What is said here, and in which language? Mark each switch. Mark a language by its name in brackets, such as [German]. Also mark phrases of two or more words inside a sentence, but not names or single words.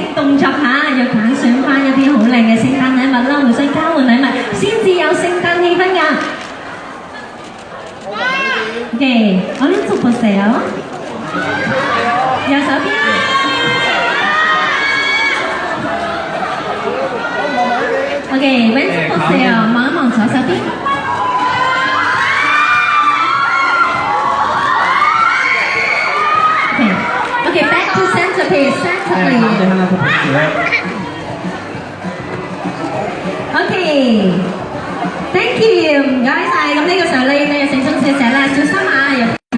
[Cantonese] 動作嚇，要揀選翻一啲好靚嘅聖誕禮物啦，互相交換禮物，先至有聖誕氣氛㗎。OK，我呢做個寫哦，右手邊。OK， [Korean] 왼쪽 보세요， [Cantonese] 望一望左手邊。 [English] Okay, back to center please, center [Cantonese] 好， [English] please. [Cantonese] 你看到佢同學。 [English] Okay, thank you， [Cantonese] 唔該晒。咁呢個時候咧，要鄭重謝謝啦，小心啊，